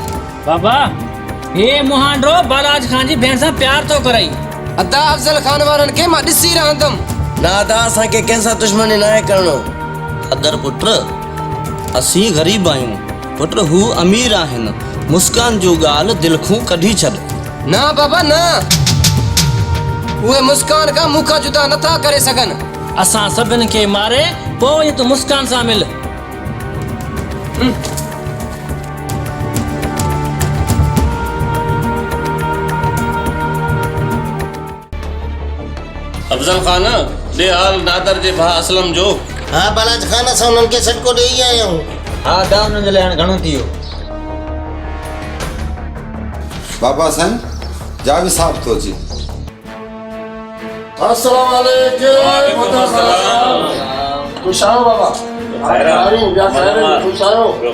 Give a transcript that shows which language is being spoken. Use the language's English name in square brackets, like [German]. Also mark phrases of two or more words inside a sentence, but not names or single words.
[Sindhi] बाबा हे मुहांडो बालाज खान जी भेण सां प्यार थो करई। अदा अफ़ज़ल खान वारनि खे मां ॾिसी रहंदुमि। ना अदा असांखे कंहिंसां दुश्मनी न आहे करणो। अदर पुट असीं ग़रीब आहियूं, पुट हू अमीर आहिनि। मुस्कान जो ॻाल्हि दिलि खां कढी छॾ। ना बाबा न, उहे मुस्कान खां मूंखां जुदा नथा करे सघनि। असां सभिनि खे मारे पोइ तूं मुस्कान सां मिल। अफजल खान दे हाल नादर जे भाउ असलम जो। हा बालाज खान असां उन्हनि खे सटको ॾेई आया आहियूं। हा दा उन्हनि जे लाइ हाणे घणो थी वियो? बाबा सन जावी साहब थो अचे। [Arabic] السلام عليكم. [Sindhi] खुश आयो बाबा। खुश आयो।